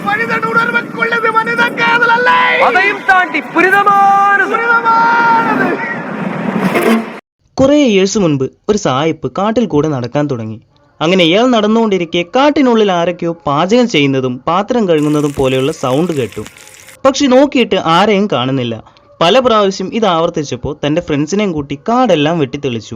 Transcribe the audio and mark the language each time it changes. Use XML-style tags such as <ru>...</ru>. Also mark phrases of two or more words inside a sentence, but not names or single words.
<ta>மனிதன் உணர்வுக்குள்ளது மனித காதல் அல்ல, அதையும் தாண்டி புனிதமானது.</ta> <ml>കുറേ ഇയേഴ്സ് മുൻപ് ഒരു സായിപ്പ് കാട്ടിൽ കൂടെ നടക്കാൻ തുടങ്ങി. അങ്ങനെ ഇയാൾ നടന്നുകൊണ്ടിരിക്കെ കാട്ടിനുള്ളിൽ ആരൊക്കെയോ പാചകം ചെയ്യുന്നതും പാത്രം കഴുകുന്നതും പോലെയുള്ള സൗണ്ട് കേട്ടു. പക്ഷെ നോക്കിയിട്ട് ആരെയും കാണുന്നില്ല. പല പ്രാവശ്യം ഇത് ആവർത്തിച്ചപ്പോൾ തൻ്റെ ഫ്രണ്ട്സിനെയും കൂട്ടി കാടെല്ലാം വെട്ടിത്തെളിച്ചു.</ml>